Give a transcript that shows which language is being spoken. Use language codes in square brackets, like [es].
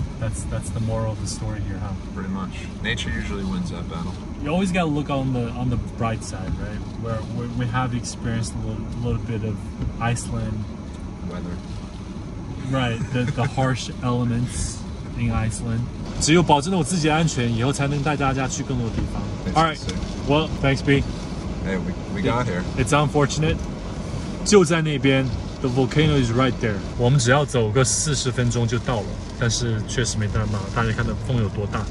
[en] That's the moral of the story here, huh? Pretty much. Nature usually wins that battle. You always gotta look on the bright side, right? Where we have experienced a little bit of Iceland weather. Right, the harsh elements in Iceland. [zh] 只有保证了我自己的安全，以后才能带大家去更多的地方。 [en] All right, well, thanks, B. Hey, we got here. It's unfortunate. [zh] 就在那边 [en] ，the volcano is right there. [zh] 我们只要走个40分钟就到了，但是确实没办法，大家看到风有多大。